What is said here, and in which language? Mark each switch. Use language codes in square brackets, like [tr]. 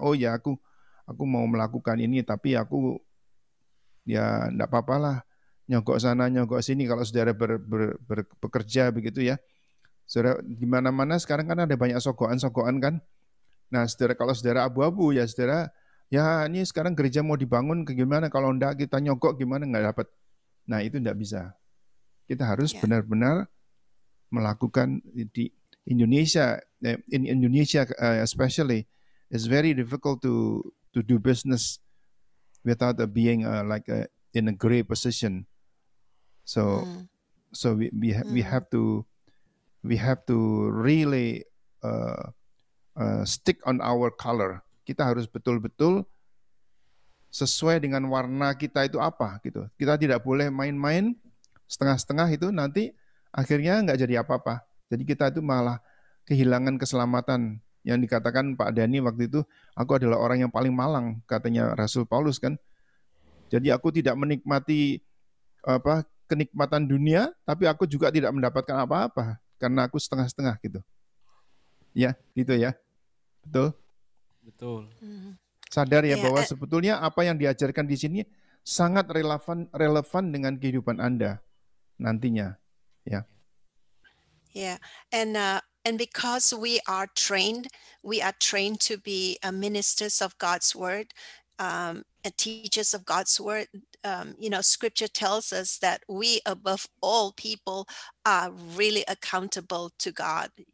[id] Oh ya, aku mau melakukan ini, tapi aku ya enggak apa-apalah, nyogok sana, nyogok sini. Kalau saudara bekerja begitu ya, saudara di mana-mana sekarang kan ada banyak sogokan kan. Nah, saudara kalau saudara abu-abu ya saudara Ya ini sekarang gereja mau dibangun, gimana kalau enggak kita nyogok gimana, nggak dapat. Nah itu enggak bisa. Kita harus benar-benar melakukan di Indonesia, [en] in Indonesia especially, it's very difficult to do business without being in a great position. So we have to really stick on our color. [id] Kita harus betul-betul sesuai dengan warna kita itu apa gitu. Kita tidak boleh main-main setengah-setengah, itu nanti akhirnya nggak jadi apa-apa. Jadi kita itu malah kehilangan keselamatan. Yang dikatakan Pak Dhani waktu itu, aku adalah orang yang paling malang, katanya Rasul Paulus kan. Jadi aku tidak menikmati kenikmatan dunia, tapi aku juga tidak mendapatkan apa-apa karena aku setengah-setengah gitu. Ya, gitu ya. Betul? Betul. Sadar ya bahwa sebetulnya apa yang diajarkan di sini sangat relevan dengan kehidupan Anda nantinya, ya. [en] Yeah, and because we are trained to be ministers of God's word, and teachers of God's word. Scripture tells us that we, above all people, are really accountable to God.